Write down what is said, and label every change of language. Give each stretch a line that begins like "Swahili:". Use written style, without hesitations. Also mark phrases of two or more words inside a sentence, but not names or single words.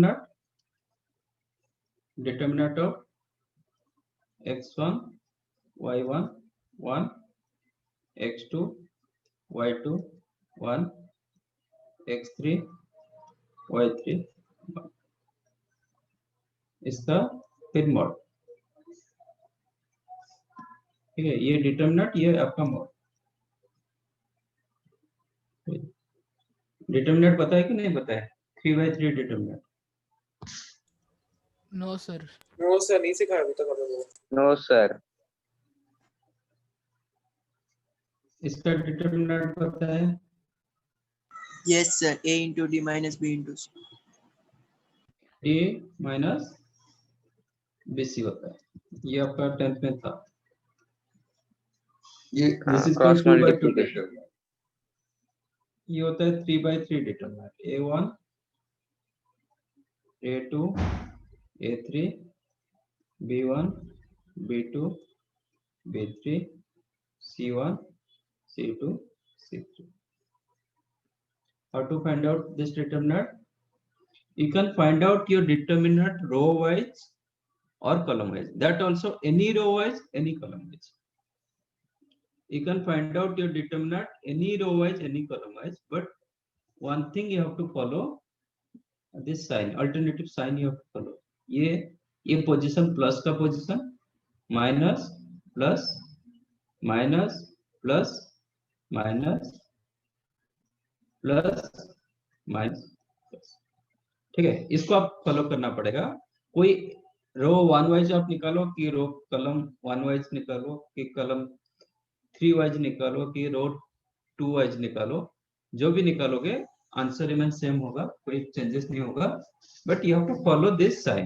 English: determinant of x1 y1 1, x2 y2 1, x3 y3 1,
Hindi: इसका फिर मॉड। ठीक है, ये डिटरमिनेंट, ये आपका मॉड। डिटरमिनेंट पता है कि नहीं पता है? 3/3 डिटरमिनेंट।
English: No, sir. no sir
Hindi: नहीं सिखाया अभी तक हमें वो।
English: no sir
Hindi: इसका डिटरमिनेंट पता है?
English: Yes, sir. A into D minus B into C.
Hindi: a माइनस bc होता है, ये आपका 10th में था।
English: ये this is क्रॉस 2/2 मल्टीप्लिकेशन
Hindi: ये होता है 3/3 डिटरमिनेंट, a1 a2 a3 b1 b2 b3 c1 c2 c3।
English: How to find out this determinant? You can find out your determinant row wise or column wise, that also any row wise, any column wise. You can find out your determinant any row wise, any column wise, but one thing you have to follow, this sign, alternative sign you have to follow।
Hindi: ये पोजीशन प्लस का पोजीशन,
English: minus plus minus plus minus plus minus plus.
Hindi: ठीक है, इसको आप फॉलो करना पड़ेगा। कोई
English: row one wise
Hindi: आप निकालो कि
English: row column one wise
Hindi: निकालो कि
English: column 3 wise
Hindi: निकालो कि
English: row 2 wise
Hindi: निकालो, जो भी निकालोगे
English: answer remain same
Hindi: होगा, कोई चेंजेस नहीं होगा,
English: but you have to follow this sign.